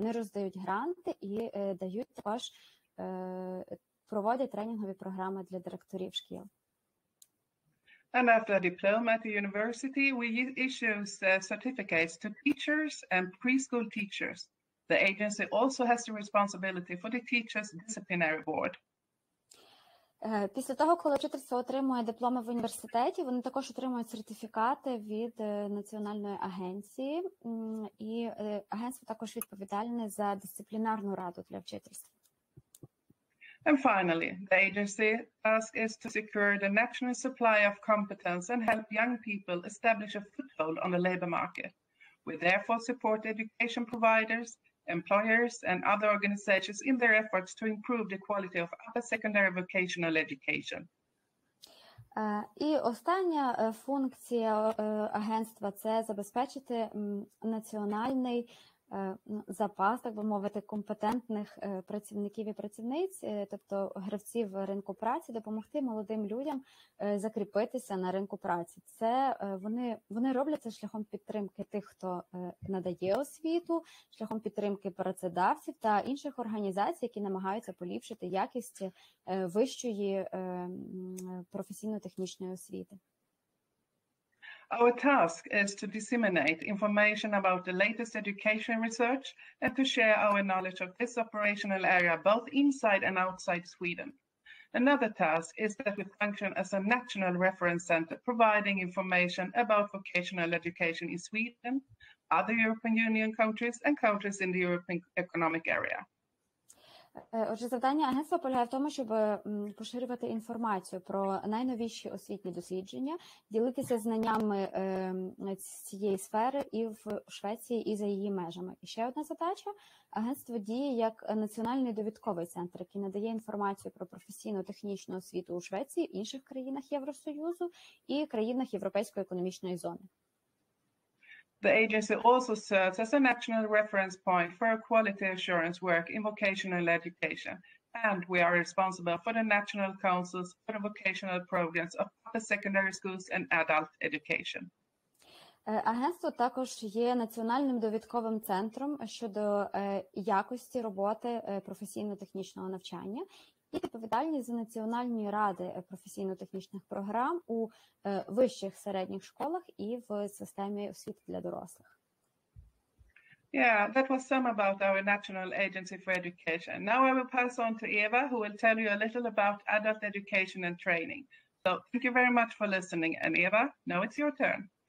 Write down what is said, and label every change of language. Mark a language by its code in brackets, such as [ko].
[uk] Вони роздають гранти і дають також, проводять тренінгові програми для директорів шкіл. [en] And after a diploma at the university, we issue certificates to teachers and preschool teachers. The agency also has the responsibility for the teachers' disciplinary board. [uk] Після того, коли вчительство отримує дипломи в університеті, вони також отримують сертифікати від Національної агенції, і агентство також відповідальне за дисциплінарну раду для вчительства. [en] And finally, the agency task is to secure the national supply of competence and help young people establish a foothold on the labor market. We therefore support education providers, employers, and other organizations in their efforts to improve the quality of upper secondary vocational education. [uk] І остання функція агентства – це забезпечити національний запас, так би мовити, компетентних працівників і працівниць, тобто гравців ринку праці, допомогти молодим людям закріпитися на ринку праці. Це вони роблять це шляхом підтримки тих, хто надає освіту, шляхом підтримки працедавців та інших організацій, які намагаються поліпшити якість вищої професійно-технічної освіти. [en] Our task is to disseminate information about the latest education research and to share our knowledge of this operational area both inside and outside Sweden. Another task is that we function as a national reference center providing information about vocational education in Sweden, other European Union countries and countries in the European Economic Area. [uk] Отже, завдання агентства полягає в тому, щоб поширювати інформацію про найновіші освітні дослідження, ділитися знаннями з цієї сфери і в Швеції, і за її межами. І ще одна задача – агентство діє як національний довідковий центр, який надає інформацію про професійно-технічну освіту у Швеції, інших країнах Євросоюзу і країнах Європейської економічної зони. [en] The agency also serves as a national reference point for quality assurance work in vocational education, and we are responsible for the national councils for the vocational programs of upper secondary schools and adult education. [uk] Агентство також є національним довідковим центром щодо якості роботи професійно-технічного навчання і відповідальність за національні ради професійно-технічних програм у вищих середніх школах і в системі освіти для дорослих. [en] Yeah, that was some about our National Agency for Education. Now I will pass on to Eva, who will tell you a little about adult education and training. So thank you very much for listening. And Eva, now it's your turn.